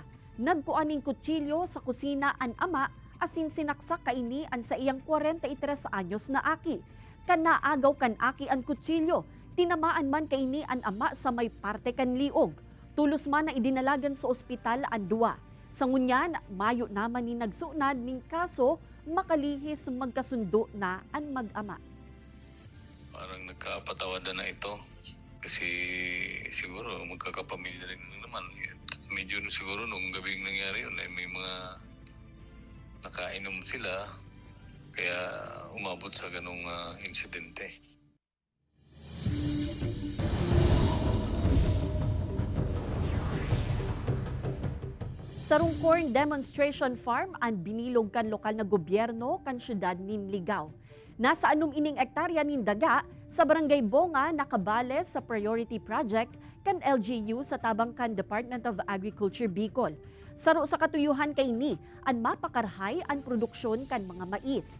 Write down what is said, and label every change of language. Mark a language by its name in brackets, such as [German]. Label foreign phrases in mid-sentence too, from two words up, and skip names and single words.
[Bikol] Nagkuaning kutsilyo sa kusina ang ama asin sinaksak kaini ang sa iyang 43 anyos na aki. Kanaagaw kan aki ang kutsilyo, tinamaan man kaini ang ama sa may parte kan liog. Tulos man na idinalagan sa ospital ang duwa. Sa ngunyan, mayo naman ni nagsunad ning kaso, makalihis magkasundo na ang mag-ama. [Filipino] Parang nagkapatawadan na ito. Kasi siguro magkakapamilya rin naman. Medyo siguro nung gabing nangyari yun, may mga nakainom sila. Kaya umabot sa ganung insidente. [Bikol] Sa Rungcorn Demonstration Farm, ang binilog kan lokal na gobyerno kan syudad nin Ligao. Nasa anum ining ektarya nin daga sa Barangay Bonga nakabale sa priority project kan LGU sa tabang kan Department of Agriculture Bicol. Saro sa katuyuhan kay ni, ang mapakarhay ang produksyon kan mga mais.